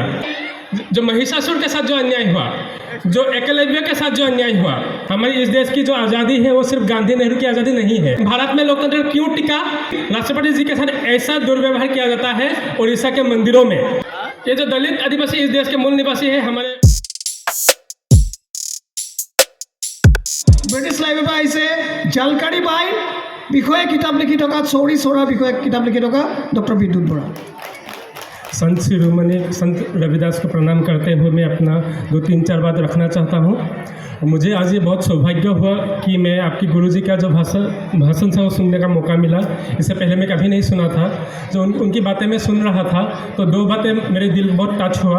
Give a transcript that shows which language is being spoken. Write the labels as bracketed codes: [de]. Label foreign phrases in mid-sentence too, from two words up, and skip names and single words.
[hi] जो महिषासुर के साथ जो अन्याय हुआ, जो एकलव्य के साथ जो अन्याय हुआ, हमारी इस देश की जो आज़ादी है वो सिर्फ गांधी नेहरू की आज़ादी नहीं है। भारत में लोकतंत्र क्यों टिका? राष्ट्रपति जी के साथ ऐसा दुर्व्यवहार किया जाता है उड़ीसा के मंदिरों में। ये जो दलित आदिवासी इस देश के मूल निवासी है, हमारे [as] ব্ৰিটিছ লাইব্ৰেৰীৰ পৰা আহিছে জালকাৰী বাইৰ বিষয়ে কিতাপ লিখি থকা চৌৰি চৌৰাৰ বিষয়ে কিতাপ লিখি থকা ডক্টৰ বিদ্যুৎ বৰা। [hi] संत शिरोमणि संत रविदास को प्रणाम करते हुए मैं अपना 2-3-4 बात रखना चाहता हूँ। मुझे आज ये बहुत सौभाग्य हुआ कि मैं आपकी गुरुजी का जो भाषण था वो सुनने का मौका मिला। इससे पहले मैं कभी नहीं सुना था। जो उनकी बातें मैं सुन रहा था तो 2 बातें मेरे दिल बहुत टच हुआ।